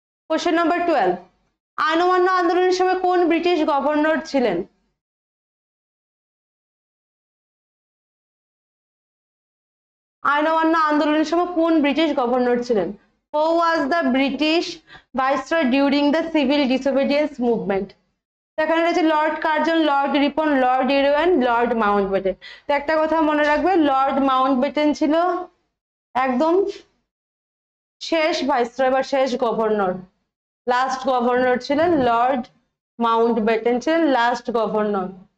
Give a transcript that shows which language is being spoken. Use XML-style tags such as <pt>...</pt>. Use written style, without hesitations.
<bn>Question number 12, আইন অমান্য আন্দোলনের সময় কোন ব্রিটিশ গভর্নর ছিলেন? আইন অমান্য আন্দোলনের সময় কোন ব্রিটিশ গভর্নর ছিলেন?</bn> <en>Who was the British viceroy during the civil disobedience movement?</en> <bn>এখানে রয়েছে Lord Curzon, Lord Ripon, Lord ইরওয়েন, Lord Mountbatten. তো একটা কথা মনে রাখবে, লর্ড মাউন্টব্যাটেন ছিল একদম শেষ ভাইসরয় বা শেষ গভর্নর। লাস্ট গভর্নর ছিলেন লর্ড মাউন্টব্যাটেন, ছিলেন লাস্ট গভর্নর।</bn>